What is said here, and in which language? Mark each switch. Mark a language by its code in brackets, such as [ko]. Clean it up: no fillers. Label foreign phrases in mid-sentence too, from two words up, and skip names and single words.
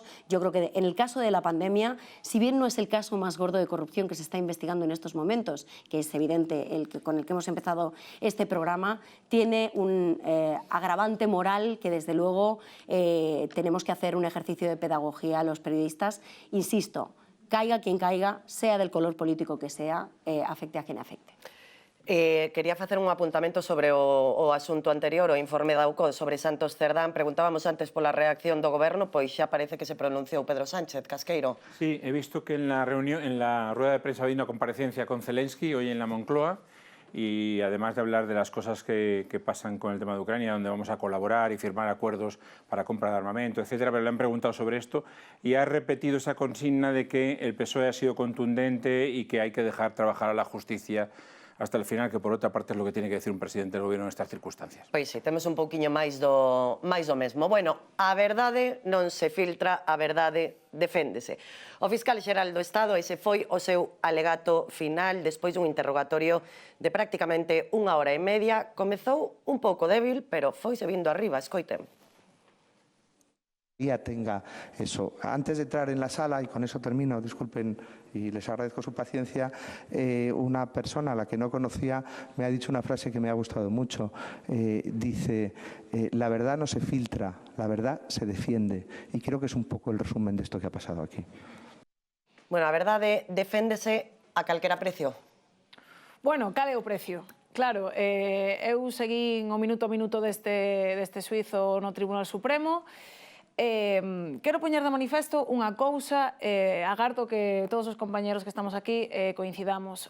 [es] Yo creo que en el caso de la pandemia, si bien no es el caso más gordo de corrupción que se está investigando en estos momentos, que es evidente con el que hemos empezado este programa, tiene un agravante moral que desde luego tenemos que hacer un ejercicio de pedagogía a los periodistas. Insisto, caiga quien caiga, sea del color político que sea, afecte a quien afecte. [gl] Quería facer un apuntamento sobre o asunto anterior, o informe da UCO sobre Santos Cerdán. Preguntábamos antes pola reacción do Goberno, pois xa parece que se pronunciou Pedro Sánchez. Casqueiro. [es] Sí, he visto que en la rueda de prensa ha habido una comparecencia con Zelensky hoy en la Moncloa y además de hablar de las cosas que pasan con el tema de Ucrania, donde vamos a colaborar y firmar acuerdos para compra de armamento, etcétera, pero le han preguntado sobre esto y ha repetido esa consigna de que el PSOE ha sido contundente y que hay que dejar trabajar a la justicia hasta el final, que [gl] por outra parte é [es] lo que tiene que decir un presidente [gl] do goberno nestas circunstancias. [es] Pois sí, temos un pouquiño máis do mesmo. Bueno, a verdade non se filtra, a verdade deféndese. O fiscal xeral do Estado, ese foi o seu alegato final despois dun interrogatorio de prácticamente 1 hora e media. Comezou un pouco débil, pero foise vindo arriba, escoiten. Tenga eso. Antes de entrar en la sala, y con eso termino, disculpen y les agradezco su paciencia, una persona a la que no conocía me ha dicho una frase que me ha gustado mucho. Dice, la verdad no se filtra, la verdad se defiende. Y creo que es un poco el resumen de esto que ha pasado aquí. [gl] Bueno, a verdade deféndese a calquera precio. Bueno, cal é o precio? Claro, eu seguín o minuto a minuto deste xuizo no Tribunal Supremo. Quero poñer de manifesto unha cousa, agardo que todos os compañeros que estamos aquí coincidamos.